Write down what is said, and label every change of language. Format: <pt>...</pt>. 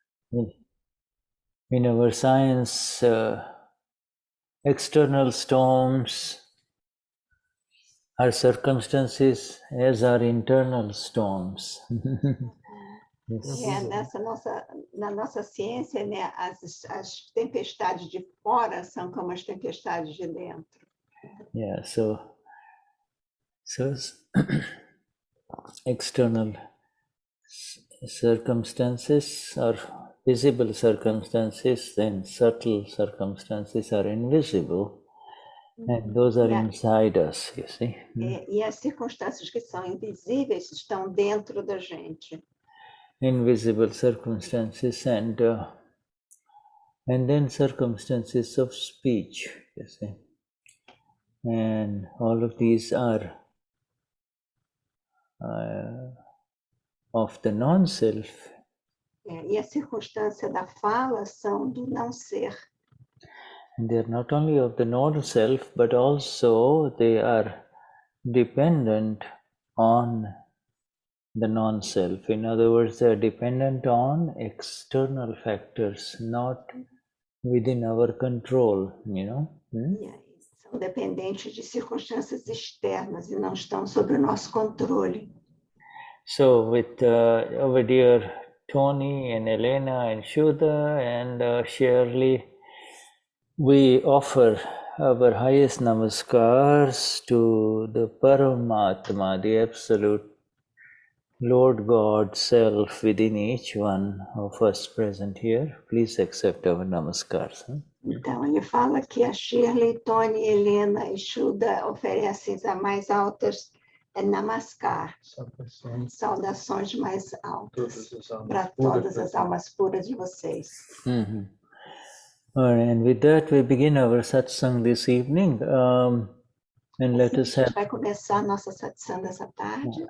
<en>In our science, external storms are circumstances as are internal storms. Yes.</en> <pt>Na nossa ciência, né, as tempestades de fora são como as tempestades de dentro.</pt> <en>Yeah, so external circumstances are visible circumstances, then subtle circumstances are invisible, and those are inside us, you see.</en> <pt>E as circunstâncias que são invisíveis estão dentro da gente.</pt> <en>Invisible circumstances and then circumstances of speech, you see. And all of these are of the non-self.</en> <pt>E a circunstância da fala são do não ser.</pt> <en>And they are not only of the non-self, but also they are dependent on the non-self. In other words, they are dependent on external factors, not within our control, you know.</en> <pt>São dependentes de circunstâncias externas e não estão sob o nosso controle.</pt> <en>So with our dear Tony and Helena and Shuddha and Schirley, we offer our highest namaskars to the Paramatma, the absolute Lord God Self within each one of us present here. Please accept our namaskars.</en> <pt>Então, ele fala que a Shirley, Tony, Helena e Shuddha oferecem as mais altas namaskar, saudações mais altas para todas as almas puras de vocês. Mm-hmm.</pt> <en>All right, and with that we begin our satsang this evening. And let us have.</en> <pt>Vai começar a nossa satsang dessa tarde.</pt>